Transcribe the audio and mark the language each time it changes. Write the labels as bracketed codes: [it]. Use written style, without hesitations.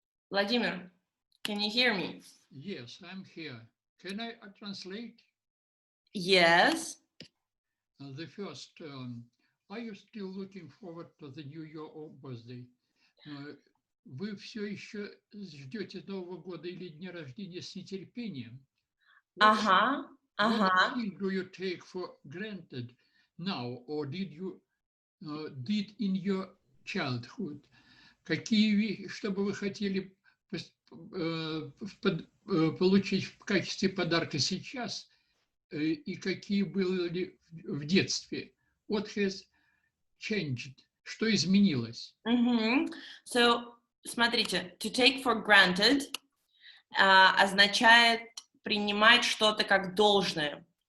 [en] Vladimir, can you hear me? Yes, I'm here. Can I translate? Yes. The first, are you still looking forward to the New Year or birthday? [ru] Вы все еще ждете Нового года или дня рождения с нетерпением? [en] What thing do you take for granted now, or did you did in your childhood? [ru] Что бы вы хотели получить в качестве подарка сейчас, и какие были в детстве? [en] What has changed? [ru] Что изменилось? So, смотрите, [en] to take for granted [ru] означает принимать что-то как должное.